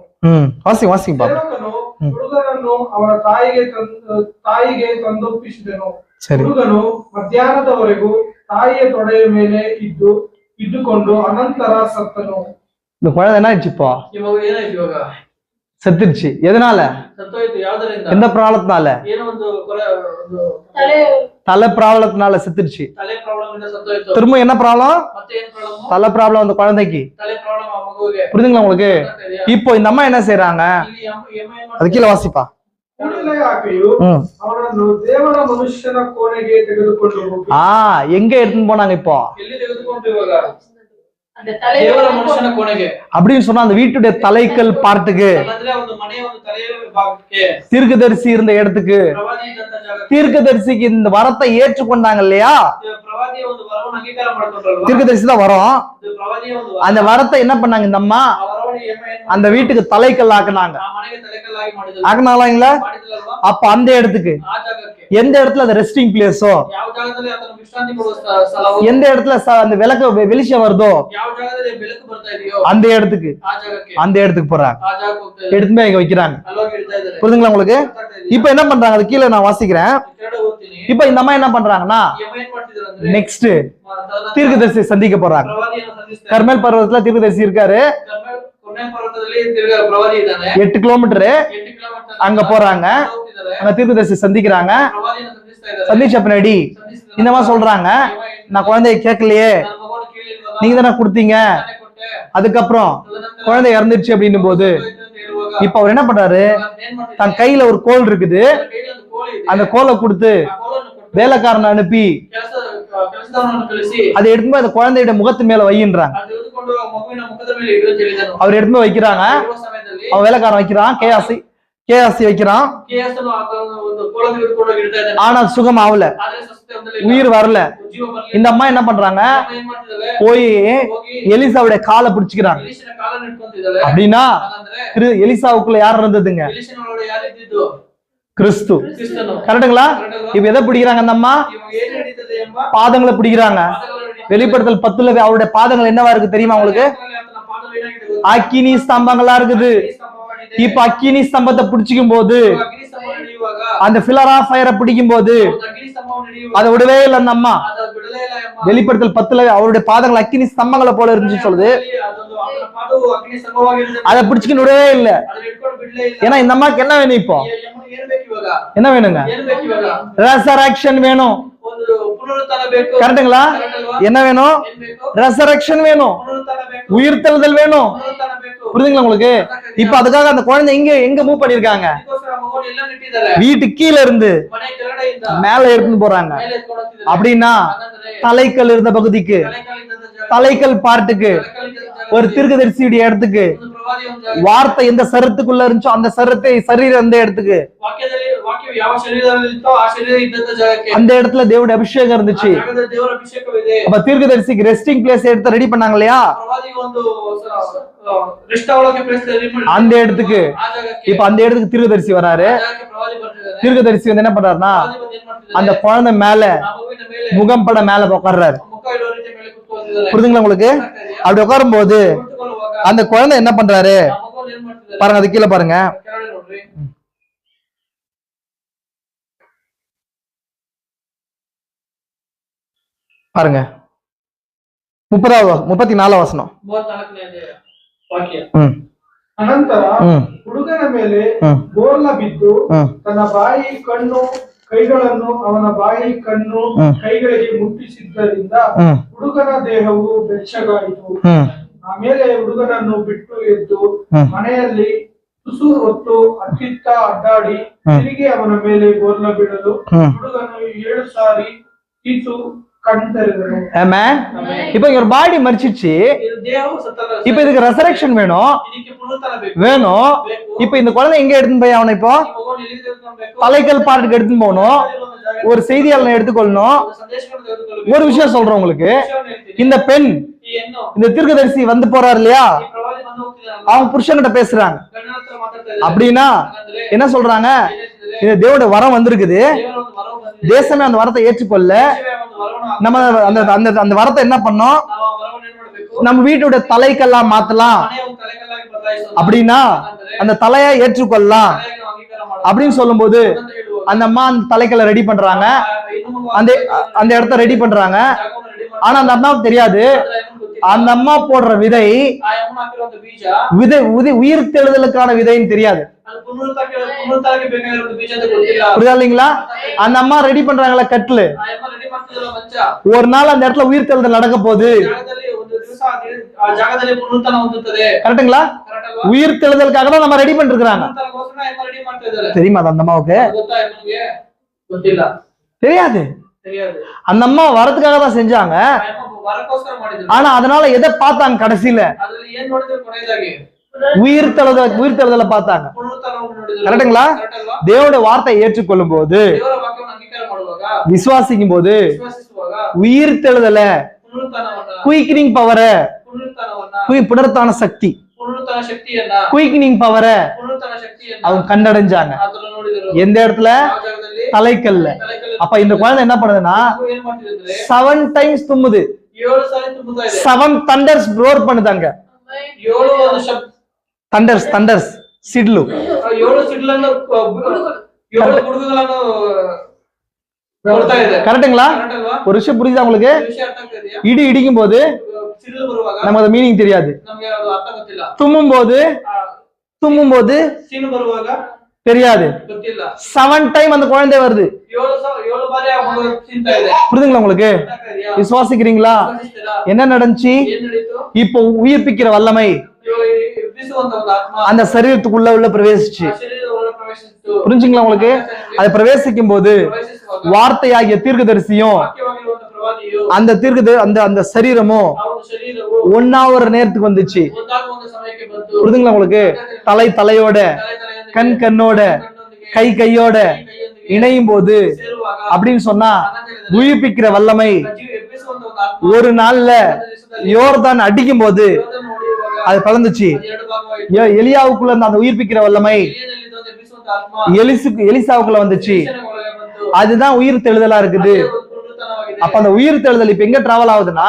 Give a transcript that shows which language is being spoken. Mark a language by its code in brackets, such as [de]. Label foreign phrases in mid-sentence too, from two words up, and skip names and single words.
[ta] வாசிங்க வாசிங்க பாப்போம். [kn] ಸೇವಕನು ಹುಡುಗನನ್ನು ಅವನ ತಾಯಿಗೆ ತಂದೊಪ್ಪಿಸಿದನು. [ta] சரி. [kn] ಹುಡುಗನು ಮಧ್ಯಾಹ್ನದವರೆಗೂ ತಾಯಿಯ ತೊಡೆಯ ಮೇಲೆ ಇದ್ದುಕೊಂಡು ಅನಂತರ ಸತ್ತನು. [ta] இந்த குழந்தை என்ன ஆயிடுச்சு இப்போ? [kn] ಈ ಮಗು ಏನಾಯ್ತು ಇವಾಗ? [ta] செத்துருச்சு. எதனால? [kn] ಸತ್ತೋಯ್ತು. ಯಾವ್ದರಿಂದ? [ta] எந்த ப்ராப்ளத்தினால? [kn] ಏನೋ ಒಂದು ಒಂದು ತಲೆ [ta] தலை ப்ராப்ளத்தினால செத்துருச்சு. [kn] ತಲೆ ಪ್ರಾಬ್ಲಮ್ ಇಂದ ಸತ್ತೋಯ್ತು. [ta] திரும்ப என்ன ப்ராப்ளம்? [kn] ಮತ್ತೆ ಏನ್ ಪ್ರಾಬ್ಲಮ್? [ta] தலை ப்ராப்ளம் அந்த குழந்தைக்கு. [kn] ತಲೆ ಪ್ರಾಬ್ಲಮ್ ಆ ಮಗುವಿಗೆ. [ta] புரியுதுங்களா உங்களுக்கு? [kn] ಗೊತ್ತಾಗ್ತಿದ್ಯಾ? [ta] இப்போ இந்த அம்மா என்ன செய்யறாங்க? [kn] ಇಲ್ಲಿ ಏನ್ [ta] அது கீழே வாசிப்பா. [kn] ಕೂಡಲೇ ಆಕೆಯು ம். ಅವನನ್ನು ದೇವರ ಮನುಷ್ಯನ ಕೋಣೆಗೆ ತೆಗೆದುಕೊಂಡು ಹೋಗಿ [ta] எங்க எடுத்துன்னு போனாங்க இப்போ? [kn] ಎಲ್ಲಿ ತೆಗೆದುಕೊಂಡು ಇವಾಗ? [ta] அந்த ತಲೆ [kn] ದೇವರ ಮನುಷ್ಯನ ಕೋಣೆಗೆ. [ta] அப்படின்னு சொன்னா அந்த வீட்டுடைய தலைக்கல் பார்ட்டுக்கு, [kn] ಅಲ್ಲಂದ್ರೆ ಒಂದು ಮನೆಯ ಒಂದು ತಲೆಯ ಭಾಗಕ್ಕೆ, [ta] தீர்க்கதரிசி இருந்த இடத்துக்கு, [kn] ಪ್ರವಾದಿ ಇದ್ದಂತ ಜಾಗಕ್ಕೆ, [ta] தீர்க்கதரிசிக்கு இந்த வரத்தை ஏற்றுக்கொண்டாங்க இல்லையா? [kn] ಪ್ರವಾದಿಯ ಒಂದು ವರವನ್ನು ಅಂಗೀಕಾರ ಮಾಡ್ಕೊಂಡ್ರಲ್ವಾ? [ta] தீர்க்கதரிசி தான் வரும். [kn] ಇದು ಪ್ರವಾದಿಯ ಒಂದು ವರ. [ta] அந்த வரத்தை என்ன பண்ணாங்க இந்த அம்மா? [kn] ಆ ವರವನ್ನು ಏನ್ [ta] அந்த வீட்டுக்கு தலைக்கல் ஆக்குனாங்க. [kn] ಆ ಮನೆಗೆ ತಲೆಕಲ್ಲಾಗಿ ಮಾಡಿದ್ರು. [ta] ஆக்குனாங்களா? [kn] ಮಾಡಿದ್ರಲ್ವಾ? [ta] அப்ப அந்த இடத்துக்கு, [kn] ಆ ಜಾಗಕ್ಕೆ, [ta] எந்த இடத்துல அந்த [en] resting place, [kn] ಯಾವ ಜಾಗದಲ್ಲಿ ಆತನ ವಿಶ್ರಾಂತಿ ಕೊಡುವ ಸ್ಥಳವೋ, [ta] எந்த இடத்துல அந்த வெளிச்சம் வருதோ [kn] ಯಾವ ಜಾಗದಲ್ಲಿ ಬೆಳಕು ಬರ್ತಾ ಇದೆಯೋ [ta] அந்த இடத்துக்கு, [kn] ಆ ಜಾಗಕ್ಕೆ, [ta] அந்த இடத்துக்கு போறாங்க. [kn] ಆ ಜಾಗಕ್ಕೆ ಹೋಗ್ತಾ ಇದ್ದಾರೆ. [ta] எடுத்துமே இங்க வைக்கிறாங்க. [kn] ಅಲ್ಲೋಗಿ ಇಡ್ತಾ ಇದ್ದಾರೆ. [ta] புரியுதுங்களா உங்களுக்கு? இப்ப என்ன பண்றாங்க? அது கீழே நான் வாசிக்கிறேன். [kn] ಕೆಳಗಡೆ ಓದ್ತೀನಿ. [ta] இப்ப இந்த அம்மா என்ன பண்றாங்கன்னா, [kn] ಯಮ ಏನ್ ಮಾಡ್ತಿದ್ರು ಅಂದ್ರೆ, [ta] நெக்ஸ்ட் [kn] ತದನಂತರ [ta] தீர்க்கதரிசி சந்திக்க போறாங்க. [kn] ಪ್ರವಾದಿಯನ್ನು ಸಂಧಿಸ್ತಾರೆ. [ta] கர்மேல் பர்வதத்துல தீர்க்கதரிசி இருக்காரு. [kn] ಕೊರ್ನೇಲ್ ಪರ್ವತದಲ್ಲಿ ತಿರ್ಗಾ ಪ್ರವಾದಿ ಇದ್ದಾನೆ. [ta] 8 கிலோமீட்டர் [kn] 8 ಕಿಲೋಮೀಟರ್ [ta] அங்க போறாங்க. [kn] ಹೋಗ್ತಿದ್ದಾರೆ. [ta] அங்க தீர்க்கதரிசி சந்திக்கிறாங்க. [kn] ಪ್ರವಾದಿಯನ್ನು ಸಂಧಿಸ್ತಾ ಇದ್ದಾರೆ. [ta] சந்திச்ச பின்னாடி [kn] ಸಂಧಿಸಿದ [ta] இந்த மாதிரி சொல்றாங்க, நான் குழந்தைய கேட்கலையே, [kn] ನನ್ನ ಮಗನ ಕೇಳಿಲ್ವಲ್ಲ, [ta] நீங்க தானே கொடுத்தீங்க. [kn] ನಾನೇ ಕೊಟ್ಟೆ. [ta] அதுக்கப்புறம் [kn] ತದನಂತರ [ta] குழந்தை இறந்துருச்சு அப்படின்னும் போது [kn] ಹೋಯ್ತು ಅಂತ ಹೇಳುವಾಗ [ta] இப்ப அவர் என்ன பண்றாரு, [kn] ಏನ್ ಮಾಡ್ತಿದ್ದಾನೆ? [ta] தன் கையில ஒரு கோல் இருக்குது, [kn] ತನ್ನ ಕೈಯಲ್ಲಿ ಒಂದು ಕೋಲು ಇದೆ. [ta] அந்த கோலை கொடுத்து [kn] ಆ ಕೋಲನ್ನು ಕೊಟ್ಟು [ta] வேலைக்காரனை அனுப்பி [kn] ಕೆಲಸದವನನ್ನು ಕಳಿಸಿ [ta] அதை எடுத்து அந்த குழந்தையோட முகத்து மேல வையின்றாங்க. [kn] ಅದು ತೆಗೆದುಕೊಂಡು ಆ ಮಗುವಿನ ಮುಖದ ಮೇಲೆ ಇಡು ಅಂತ ಹೇಳಿದನು. [ta] அவர் எடுத்து வைக்கிறாங்க, [kn] ಇರುವ ಸಮಯದಲ್ಲಿ [ta] அவன் வேலைக்காரன் வைக்கிறான், கேஆசி வைக்கிறான். [kn] KS ಅನ್ನು ಒಂದು ಕೋಲ ತೆಗೆದುಕೊಂಡು ಹೋಗಿ ಇಡ್ತಾ ಇದ್ದಾನೆ. [ta] ஆனா சுகம் ஆகல, [kn] ಆದ್ರೆ ಸ್ವಸ್ಥತೆ ಹೊಂದಲಿಲ್ಲ. [ta] உயிர் வரல. [kn] ಜೀವ ಬರಲಿಲ್ಲ. [ta] இந்த அம்மா என்ன பண்றாங்க, [kn] ಏನ್ ಮಾಡ್ತಿದ್ದಾಳೆ? [ta] போய் [kn] ಹೋಗಿ [ta] எலிசாவுடைய காலை பிடிச்சுக்கிறாங்க. [kn] ಎಲೀಷನ ಕಾಲನ್ನು ಹಿಡ್ಕೊಂತಿದ್ದಾಳೆ. [ta] அப்படின்னா [kn] ಹಾಗಂದ್ರೆ [ta] எலிசாவுக்குள்ள யார் இருந்ததுங்க, [kn] ಎಲೀಷನ ಒಳಗಡೆ ಯಾರಿದ್ದು? [ta] கிறிஸ்து. [kn] ಕ್ರಿಸ್ತನು. [ta] கரெக்டுங்களா? இப்ப எதை பிடிக்கிறாங்க அந்த அம்மா, [kn] ಇವಾಗ ಏನ್ ನಡೀತದೆ ಎಂಬ [ta] பாதங்களை பிடிக்கிறாங்க. [kn] ಪಾದಗಳು ನಡೀತದೆ. [ta] வெளிப்படுத்தல் 10ல அவருடைய பாதங்கள் என்னவா இருக்கு தெரியுமா உங்களுக்கு, [kn] ಆತನ ಪಾದಗಳು ಏನಾಗಿದೆ ಗೊತ್ತಾ? [ta] அக்கினி ஸ்தம்பங்களா இருக்குது. [kn] ಅಗ್ನಿ ಸ್ತಂಭವಾಗಿದೆ. [ta] இப்ப அக்கினி ஸ்தம்பத்தை பிடிச்சிக்கும் போது, [kn] ಅಗ್ನಿ ಸ್ತಂಭ ನಡೆಯುವಾಗ [ta] அந்த [en] pillar of fire [ta] பிடிக்கும் போது [kn] ಅಗ್ನಿ ಸ್ತಂಭವು ನಡೆಯುವಾಗ [ta] அதை விடவே இல்லை அந்த அம்மா. [kn] ಅದು ಬಿಡಲೇ ಇಲ್ಲ ಎಂಬ [ta] வெளிப்படுத்தல் 10ல அவருடைய பாதங்கள் அக்கினி ஸ்தம்பங்களை போல இருந்துச்சு சொல்லுது. [kn] ಅದೊಂದು ಆತನ ಪಾದವು ಅಗ್ನಿ ಸ್ತಂಭವಾಗಿರುತ್ತದೆ. [ta] அதை பிடிச்சுக்கின்னு விடவே இல்லை. [kn] ಅದನ್ನ ಹಿಡ್ಕೊಂಡು ಬಿಡಲೇ ಇಲ್ಲ. [ta] ஏன்னா இந்த அம்மாக்கு என்ன வேணும், இப்போ [kn] ಏನ್ ಬೇಕು ಇವಾಗ? [ta] என்ன வேணுங்க, [kn] ಏನ್ ಬೇಕು ಇವಾಗ? [ta] ரெசரக்ஷன் வேணும். [kn] ಒಂದು ಪುನರುತ್ಥಾನ ಬೇಕು. [ta] கரெக்டுங்களா? [kn] ಕರೆಕ್ಟ್ ಅಲ್ವಾ? [ta] என்ன வேணும், [kn] ಏನ್ ಬೇಕು? [ta] ரெசரக்ஷன் வேணும், [kn] ಪುನರುತ್ಥಾನ ಬೇಕು. [ta] உயிர்த்தெழுதல் வேணும். [kn] ಪುನರುತ್ಥಾನ ಬೇಕು. [ta] புரியுதுங்களா உங்களுக்கு? இப்ப அதுக்காக அந்த குழந்தை எங்க மூவ் பண்ணிருக்காங்க, [kn] ಅದಕ್ಕೋಸ್ಕರ ಮಗುವನ್ನು ಎಲ್ಲ ನೆಟ್ಟಿದ್ದಾರೆ. [ta] வீட்டுக்கு கீழே இருந்து [kn] ಮನೆ ಕೆಳಗಡೆಯಿಂದ [ta] மேல எடுத்துன்னு போறாங்க. [kn] ಮೇಲೆ ಎತ್ಕೊಂಡು ಹೋಗ್ತಿದ್ದಾರೆ. [ta] அப்படின்னா [kn] ಹಾಗಂದ್ರೆ [ta] தலைக்கல் இருந்த பகுதிக்கு, [kn] ತಲೆಕಾಲಿದ್ದಂತ ಜಾಗ, [ta] தலைக்கல் பார்ட்டுக்கு, [kn] ತಲೆಕಾಲಿದ್ದಂತ ಜಾಗ, [ta] ஒரு தீர்க்கதரிசியுடைய இடத்துக்கு, [kn] ಒಂದು ಪ್ರವಾದಿ ಒಂದು ಜಾಗ. [ta] வார்த்தை எந்த சரத்துக்குள்ள இருந்துச்சோ அந்த சரத்தை சரீரம் அந்த இடத்துக்கு, [kn] ವಾಕ್ಯವು ಯಾವ ಶರೀರದಲ್ಲಿ ಇತ್ತೋ ಆ ಶರೀರ ಇದ್ದಂತ ಜಾಗಕ್ಕೆ, [ta] அந்த இடத்துல தேவனுடைய ಅಭಿಷೇகம் [kn] ಆ [ta] இருந்துச்சு. [kn] ಜಾಗದಲ್ಲಿ ದೇವರ ಅಭಿಷೇಕವಿದೆ. [ta] அப்ப தீர்க்கதரிசிக்கு [en] resting place [ta] எடுத்து ரெடி பண்ணாங்க இல்லையா, [kn] ಪ್ರವಾದಿಗೆ ಒಂದು ರೆಸ್ಟ್ ಅವಳಕ್ಕೆ ಪ್ಲೇಸ್ ರೆಡಿ ಮಾಡಿ [ta] அந்த இடத்துக்கு. [kn] ಆ ಜಾಗಕ್ಕೆ, [ta] இப்ப அந்த இடத்துக்கு தீர்க்கதரிசி வராரு. [kn] ಆ ಜಾಗಕ್ಕೆ ಪ್ರವಾದಿ ಬರ್ತಿದ್ದಾರೆ. [ta] தீர்க்கதரிசி வந்து என்ன பண்றாருன்னா, [kn] ಪ್ರವಾದಿ ಬಂದು ಏನ್ ಮಾಡ್ತಿದ್ದಾರೆ? [ta] அந்த குழந்தை மேல [kn] ಆ ಮಗುವಿನ ಮೇಲೆ [ta] முகம் பட மேல உட்கார்றாரு. [kn] ಮುಖ ಇಡೋ ರೀತಿ ಮೇಲೆ ಕೂತ್ಕೊಂಡಿದ್ದಾರೆ. [ta] புரியுதுங்களா உங்களுக்கு? அப்படி உட்காரும் போது [kn] ಕೂತ್ಕೊಳ್ಳುವಾಗ [ta] அந்த குழந்தை என்ன பண்றாரு [kn] ಆ ಮಗುವನ್ನು ಏನ್ ಮಾಡ್ತಿದ್ದಾರೆ? [ta] பாருங்க, அது கீழே பாருங்க. [kn] ಕೆಳಗಡೆ ನೋಡ್ರಿ. [ta] பாருங்க 34 வசனம். [kn] 34ನೇ ವಾಕ್ಯ. ಅನಂತರ ಹ್ಮ್ ಹುಡುಗನ ಮೇಲೆ ಹ್ಮ್ ಬೋರ್ಲ ಬಿದ್ದು ಹ್ಮ್ ತನ್ನ ಬಾಯಿ ಕಣ್ಣು ಕೈಗಳನ್ನು ಅವನ ಬಾಯಿ ಕಣ್ಣು ಹ್ಮ್. ಕೈಗಳಿಗೆ ಮುಟ್ಟಿಸಿದ್ದರಿಂದ ಹ್ಮ್ ಹುಡುಗನ ದೇಹವು ಬೆಚ್ಚಗಾಯಿತು. ಹ್ಮ್ ಆಮೇಲೆ ಹುಡುಗನನ್ನು ಬಿಟ್ಟು ಎದ್ದು ಹ್ಮ್. ಮನೆಯಲ್ಲಿ ತುಸು ಹೊತ್ತು ಅತ್ತಿತ್ತ ಅಡ್ಡಾಡಿ ಹ್ಮ್. ತಿರುಗಿ ಅವನ ಮೇಲೆ ಬೋರ್ಲ ಬಿಡಲು ಹ್ಮ್. ಹುಡುಗನು 7 ಸಾರಿ ತೀತು கண்டறிதலும். [ta] ஆமென். இப்ப இங்க ஒரு பாடி மரிச்சிச்சு, [kn] ಇದು ದೇಹವು ಸತ್ತಲ್ಲ. [ta] இப்ப இதுக்கு ரெசரக்ஷன் வேணும் [kn] ಇದಕ್ಕೆ ಪುನರುತ್ಥಾನ ಬೇಕು. [ta] வேணும். இப்ப இந்த குழந்தை எங்க எடுத்துன்னு போய் அவனை இப்போ [kn] ಈ ಮಗುವನ್ನು ಎಲ್ಲಿಗೆ ತೆಗೆದುಕೊಳ್ಬೇಕು? [ta] தலைக்கல் பார்ட்டுக்கு எடுத்துன்னு போகணும். [kn] ಒಂದು ಜಾಗಕ್ಕೆ [ta] ஒரு செய்தியாளனை எடுத்துக்கொள்ளணும். [kn] ಒಂದು ಸಂದೇಶವನ್ನು ತೆಗೆದುಕೊಳ್ಳಬೇಕು. [ta] ஒரு விஷயம் சொல்றேன் உங்களுக்கு, [kn] ವಿಷಯವನ್ನು ಹೇಳ್ತೀನಿ. [ta] இந்த பெண், [kn] ಈ ಹೆಣ್ಣು, [ta] இந்த தீர்க்கதரிசி வந்து போறாரு இல்லையா, [kn] ಈ ಪ್ರವಾದಿ ಬಂದು ಹೋಗ್ತಿದ್ದಾನಲ್ಲ, [ta] அவங்க புருஷன்கிட்ட பேசுறாங்க. [kn] ಗಂಡನ ಹತ್ರ ಮಾತಾಡ್ತಾ ಇದ್ದಾರೆ. [ta] அப்படின்னா [kn] ಹಾಗಂದ್ರೆ [ta] என்ன சொல்றாங்க, [kn] ಏನ್ ಹೇಳ್ತಿದ್ದಾರೆ? [ta] இந்த தேவனுடைய வரம் வந்திருக்குது, [kn] ದೇವರ ಒಂದು ವರವು ಬಂದಿದೆ. [ta] தேசமே அந்த வரத்தை ஏற்றுக்கொள்ள [kn] ದೇವರ ಒಂದು ವರವನ್ನು [ta] நம்ம அந்த அந்த அந்த வரத்தை என்ன பண்ணோம், [kn] ನಾವು ಆ ವರವನ್ನು ಏನ್ ಮಾಡ್ಬೇಕು? [ta] நம்ம வீட்டுடைய தலைக்கெல்லாம் மாத்தலாம். [kn] ಮನೆಯ ಒಂದು ತಲೆಕಲ್ಲಾಗಿ ಬದಲಾಯಿಸೋದು. [ta] அப்படின்னா [kn] ಹಾಗಂದ್ರೆ [ta] அந்த தலையை ஏற்றுக்கொள்ளலாம் [kn] ತಲೆಯನ್ನು ಅಂಗೀಕಾರ ಮಾಡೋದು. [ta] அப்படின்னு சொல்லும்போது [kn] ಅಂತ ಹೇಳುವಾಗ [ta] அந்த அம்மா அந்த தலைக்கல்லை ரெடி பண்றாங்க, [kn] ಹೆಣ್ಣು ಮಗು [ta] அந்த அந்த இடத்த ரெடி பண்றாங்க. [kn] ಜಾಗವನ್ನು ರೆಡಿ ಮಾಡಿ [ta] ஆனா அந்த அம்மாவுக்கு தெரியாது, [kn] ಆದ್ರೆ ಹೆಣ್ಣು ಗೊತ್ತಿಲ್ಲ. [ta] அந்த அம்மா போடுற விதை [kn] ಆ ಹೆಣ್ಣು ಹಾಕಿರುವಂತ ಬೀಜ [ta] உயிர் தெழுதலுக்கான விதைன்னு தெரியாது. [kn] ಅದು ಪುನರುತ್ಥಾನಕ್ಕೆ ಬೇಕಾಗಿರೋ ಬೀಜ ಅಂತ ಗೊತ್ತಿಲ್ಲ. [ta] புரியுதா இல்லைங்களா? அந்த அம்மா ரெடி பண்றாங்களா கட்லு, [kn] ಆ ಹೆಣ್ಣು ರೆಡಿ ಮಾಡ್ತಿದ್ರಲ್ಲ ಮಂಚ, [ta] ஒரு நாள் அந்த இடத்துல உயிர் தெழுதல் நடக்க போகுது. [kn] ಜಾಗದಲ್ಲಿ ಒಂದು ದಿವಸ ಆ ಜಾಗದಲ್ಲಿ ಪುನರುತ್ಥಾನ ಹೊಂದುತ್ತದೆ. [ta] கரெக்டுங்களா? [kn] ಕರೆಕ್ಟ್ ಅಲ್ವಾ? [ta] உயிர் தெழுதலுக்காக தான் நம்ம ரெடி பண்ணிருக்காங்க. [kn] ಪುನರುತ್ಥಾನಕ್ಕೋಸ್ಕರ ಹೆಣ್ಣು ರೆಡಿ ಮಾಡ್ತಾ ಇದ್ದಾರೆ. [ta] தெரியுமா அது அந்த அம்மாவுக்கு? [kn] ಅದು ಗೊತ್ತಾ ಹೆಣ್ಣಿಗೆ? ಗೊತ್ತಿಲ್ಲ, [ta] தெரியாது. தெரியாது. அந்த அம்மா வரதுக்காக தான் செஞ்சாங்க. [kn] ಆ ಹೆಣ್ಣು ವರಕ್ಕೋಸ್ಕರ ಮಾಡಿದ್ರು. [ta] ஆனா அதனால எதை பார்த்தாங்க கடைசியில, [kn] ಅದ್ರಲ್ಲಿ ಏನ್ ನೋಡಿದ್ರು ಕೊನೆಯದಾಗಿ? [ta] உயிர் தெழுதலை பார்த்தாங்க. [kn] ಪುನರುತ್ಥಾನವನ್ನು ನೋಡಿದ್ರು. [ta] கரெக்டுங்களா? [kn] ಕರೆಕ್ಟ್ ಅಲ್ವಾ? [ta] தேவனுடைய வார்த்தையை ஏற்றுக்கொள்ளும் போது, [kn] ದೇವರ ವಾಕ್ಯವನ್ನು ಅಂಗೀಕಾರ ಮಾಡುವಾಗ, [ta] விசுவாசிக்கும் போது, [kn] ವಿಶ್ವಾಸಿಸುವಾಗ [ta] உயிர் தெழுதல [kn] ಪುನರುತ್ಥಾನವನ್ನ [en] quickening power, [kn] ಪುನರುತ್ಥಾನವನ್ನ [ta] புனருத்தான சக்தி, [kn] ಪುನರುತ್ಥಾನ ಶಕ್ತಿಯನ್ನ [en] quickening power [kn] ಪುನರುತ್ಥಾನ ಶಕ್ತಿಯನ್ನ [ta] அவங்க கண்டடைஞ்சாங்க. [kn] ಅದನ್ನ ನೋಡಿದರು. [ta] எந்த இடத்துல? [kn] ಯಾವ ಜಾಗದಲ್ಲಿ? [ta] தலைக்கல்ல. [kn] ತಲೆಕಲ್ಲಿನ [ta] அப்ப இந்த குழந்தை என்ன பண்ணுதுன்னா [kn] ಮಗು ಏನ್ ಮಾಡ್ತಿದೆ ಅಂದ್ರೆ [ta] 7 டைம்ஸ் தும்முது, [kn] 7 ಸಾರಿ ತುಂಬುತ್ತಾ ಇದೆ. [ta] 7 [en] thunders roar [ta] பண்ணுதாங்க. [kn] 7 ಒಂದು ಶಬ್ದ, thunders ಸಿಡ್ಲು, 7 ಸಿಡ್ಲನ್ನು 7 ಗುಡುಗುಗಳನ್ನು ಕೊಡ್ತಾ ಇದೆ. [ta] கரெக்டுங்களா? [kn] ಕರೆಕ್ಟ್ ಅಲ್ವಾ? [ta] ஒரு விஷயம் புரியுதா உங்களுக்கு? [kn] ಈ ವಿಷಯ ಅರ್ಥ ಆಗ್ತಾ ಇದೆಯಾ? [ta] இடி இடிக்கும் போது [kn] ಸಿಡಿಲು ಬರುವಾಗ [ta] நமக்கு அது மீனிங் தெரியாது, [kn] ನಮಗೆ ಅದು ಅರ್ಥ ಗೊತ್ತಿಲ್ಲ. [ta] தும்மும் போது [kn] ಸೀನು ಬರುವಾಗ [ta] தெரியாது. [kn] ಗೊತ್ತಿಲ್ಲ. [ta] 7 டைம் அந்த குழந்தை வருது. [kn] 7 ಬಾರಿ ಆ ಮಗು ತಿಂತಾ ಇದೆ. [ta] புரியுதுங்களா உங்களுக்கு? [kn] ಅರ್ಥ ಆಗ್ತಾ ಇದೆಯಾ? [ta] விசுவாசிக்கிறீங்களா? [kn] ವಿಶ್ವಾಸಿಸ್ತೀರಾ? [ta] என்ன நடந்துச்சு? [kn] ಏನ್ ನಡೀತು? [ta] இப்போ உயிர்ப்பிக்கிற வல்லமை, [kn] ಎಬ್ಬಿಸುವಂತ ಒಂದು ಆತ್ಮ [ta] அந்த சரீரத்துக்குள்ள உள்ள பிரவேசிச்சு. [kn] ಆ ಶರೀರದ ಒಳಗೆ ಪ್ರವೇಶಿಸಿತು. [ta] புரிஞ்சுங்களா உங்களுக்கு? அது பிரவேசிக்கும் போது [kn] ಪ್ರವೇಶಿಸುವಾಗ [ta] வார்த்தையாகிய தீர்க்கதரிசியும் [kn] ವಾಕ್ಯವಾಗಿರುವಂತ ಪ್ರವಾದಿಯು [ta] அந்த சரீரமும் [kn] ಆ ಒಂದು ಶರೀರವು [ta] ஒன்னாவது நேரத்துக்கு வந்துச்சு. [kn] ಒಂದಾಗುವ ಒಂದು ಸಮಯಕ್ಕೆ ಬಂತು. [ta] புரிதுங்களா உங்களுக்கு? தலையோட, [kn] ತಲೆಯೊಂದಿಗೆ, [ta] கண்ணோட, [kn] ಕಣ್ಣೊಂದಿಗೆ, [ta] கையோட [kn] ಕೈಯೊಂದಿಗೆ [ta] இணையும் போது [kn] ಸೇರುವಾಗ [ta] அப்படின்னு சொன்னா உயிர்ப்பிக்கிற வல்லமை [kn] ಎಬ್ಬಿಸುವಂತ ಒಂದು ಆತ್ಮ [ta] ஒரு நாள்ல யோர்தான் அடிக்கும் போது [kn] ದೇವರನ್ನು ಹೊಡೆಯುವಾಗ [ta] அது பிளந்துச்சு. [kn] ಅದು ಎರಡು ಭಾಗವಾಯಿತು. [ta] எலியாவுக்குள்ள அந்த உயிர்ப்பிக்கிற வல்லமை [kn] ಎಲಿಯನಲ್ಲಿದ್ದ ಎಬ್ಬಿಸುವಂತ ಆತ್ಮ [ta] எலிசாவுக்குள்ள வந்துச்சு. [kn] ಎಲೀಷನ ಒಳಗೆ ಬಂತು. [ta] அதுதான் உயிர் தெழுதலா இருக்குது. [kn] ಅದೇ ಒಂದು ಪುನರುತ್ಥಾನವಾಗಿದೆ. [ta] அப்ப அந்த உயிர் தெழுதல் இப்ப எங்க டிராவல் ஆகுதுன்னா